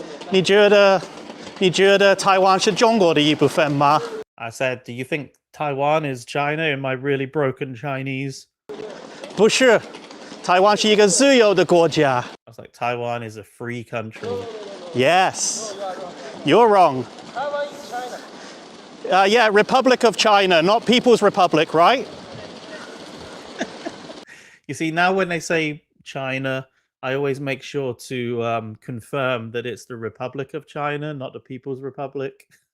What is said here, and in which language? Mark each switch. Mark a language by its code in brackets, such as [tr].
[zh] 你觉得台湾是中国的一部分吗？ [en] I said, "Do you think Taiwan is China?" in my really broken Chinese. [zh] 不是，台湾是一个自由的国家。 [en] I was like, "Taiwan is a free country." Yes. You're wrong. Taiwan is China. Yeah, Republic of China, not People's Republic, right? You see, now when they say China, I always make sure to confirm that it's the Republic of China, not the People's Republic.